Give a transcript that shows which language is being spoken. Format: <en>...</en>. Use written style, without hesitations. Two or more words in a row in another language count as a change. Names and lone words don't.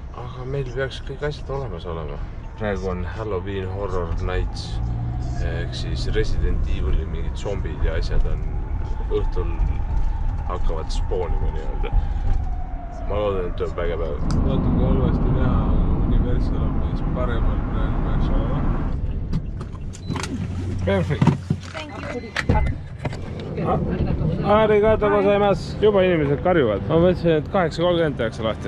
<et>Aga meil peaks kõik asjad olemas olema. Praegu on Halloween Horror Nights, ehk siis Resident Evil'i mingid zombid ja asjad on õhtul hakkavad spoonima nii-öelda. Ma loodan, et tuleb väge päev. Natuke halvasti näha, Universal on mees paremal praegu peaks olema. Perfect!</et> <ja>ありがとうございます.</ja> <et>Juba inimesed karjuvad. Ma mõtlesin, et 8:30 tehakse lahti.</et>